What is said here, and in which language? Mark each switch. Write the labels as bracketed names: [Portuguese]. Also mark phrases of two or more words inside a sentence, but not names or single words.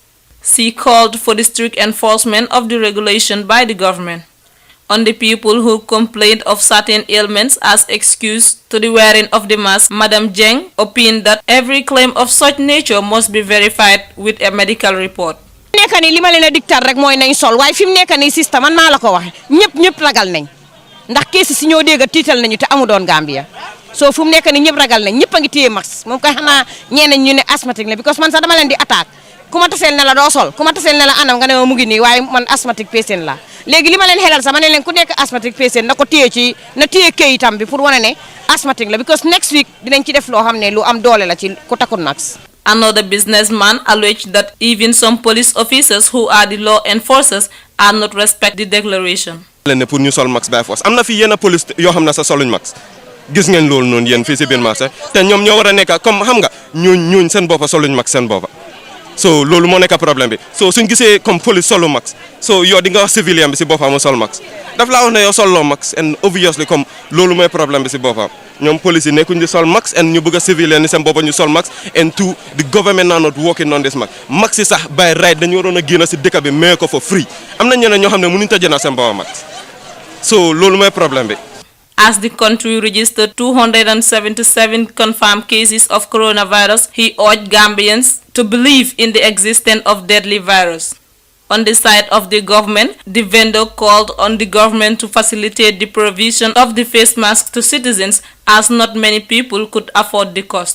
[English] She called for the strict enforcement of the regulation by the government. On the people who complained of certain ailments as excuse to the wearing of the mask, Madam Jeng opined that every claim of such nature must be verified with a medical report. [Wolof] nekk ni li ma leen a dictar rek mooy nañ sol waaye fi mu nekk nii système man maa la ko waxe ñëpp ragal nañ ndax kees si ñoo dégg tiital nañu te amu doon Gambia soo fu mu nekk nii ñëpp ragal nañ ñëpp a ngi téye max moom kay xanaa ñeneen ñu ne asthmatique la because man sax dama leen di attaque ku ma taseel ne la doo sol ku ma taseel ne la anam nga ne ma mu ngi nii waaye man asthmatique patient la léegi li ma leen xelal sax ma ne leen ku nekk asthmatique patient na ko téye ci na téye këyitam bi pour wane ne asthmatique la because [English] next week [Wolof] dinañ ci def loo xam ne lu am doole la ci ku takkul max. [English] Another businessman alleged that even some police officers who are the law enforcers are not respect the declaration. [Wolof] Pour ñu sol max [English] by force [Wolof] am na fi yenn police yoo xam ne sa soluñ max gis ngeen loolu noonu yéen fii si biir marché te ñoom ñoo war a nekk comme xam nga ñooñ seen boppa soluñ max seen boppa so loolu moo nekk problème bi so suñ gisee comme police solo max so yow di nga wax civilian bi si boppam mu sol max daf laa wax ne yow solloo max [English] and obviously [Wolof] comme loolu mooy problème bi si boppam ñoom police yi nekkuñ di sol max and ñu bëgg a civilian ni seen boppam ñu sol max [English] and two the government are not working on this [Wolof] max yi sax [English] by right [Wolof] dañu waroon a génn si dëkk bi mais ko [English] for free [Wolof] am na ñeneen ñoo xam ne mënuñ ta jënd seen boppam max so loolu mooy problème bi. [English] As the country registered 277 confirmed cases of coronavirus, he urged Gambians to believe in the existence of deadly virus. On the side of the government, the vendor called on the government to facilitate the provision of the face mask to citizens as not many people could afford the cost.